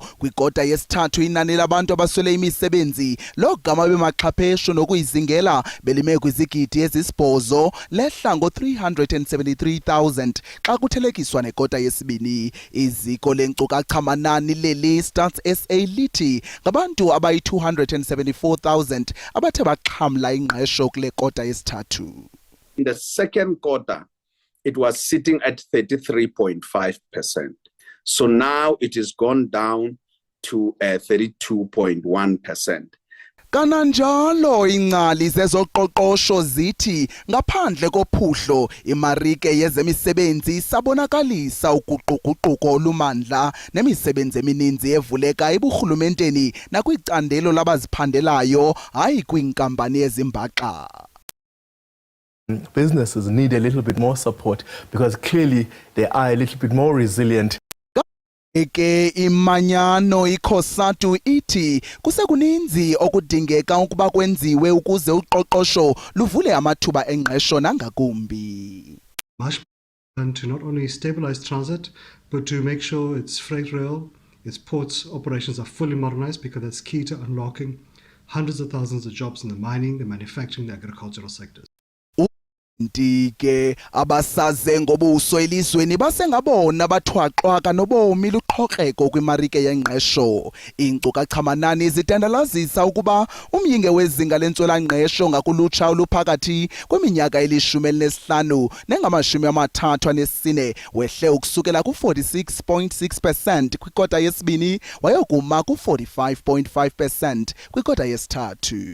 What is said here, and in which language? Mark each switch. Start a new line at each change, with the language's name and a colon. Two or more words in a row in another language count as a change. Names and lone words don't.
Xhosa: Kwikota yesithathu inani labantu abaswele imisebenzi logama bemaxhapheshu nokuyizingela belime kwizigidi ezisibhozo lehla ngo-373,000 xa kuthelekiswa nekota yesibini. Iziko lenkcukacha manani leli Stats SA lithi ngabantu abayi-274,000 abathe baxhamla ingqesho kule kota yesithathu.
English: In the second quarter, it was sitting at 33.5%. So now it has gone down to 32.1%.
Xhosa: Kananjalo ingcali zezoqoqosho zithi ngaphandle kophuhlo imarike yezemisebenzi sabonakalisa uguquguquko olumandla nemisebenzi emininzi evuleka eburhulumenteni nakwicandelo labaziphandelayo hayi kwinkampani ezimbaxa.
English: Businesses need a little bit more support because clearly they are a little bit more resilient.
Xhosa: Ke imanyano ikhosatu ithi kusekuninzi okudingeka ukuba kwenziwe ukuze uqoqosho luvule amathuba engqesho nangakumbi.
English: Much to not only stabilize transit but to make sure its freight rail, its ports operations are fully modernized because that's key to unlocking hundreds of thousands of jobs in the mining, the manufacturing, the agricultural sectors.
Xhosa: Ndike abasaze ngobuso elizweni basengabona bathwaqwa nobomi luqhoqeko kwimarike yengqesho. Inkcukacha manani zitandalazisa ukuba umyinge wezinga lentswela-ngqesho ngakulutsha oluphakathi kweminyaka eli-15 nengama-34 wehle ukusukela ku-46.6% kwikota yesibini wayokuma ku-45.5% kwikota yesithathu.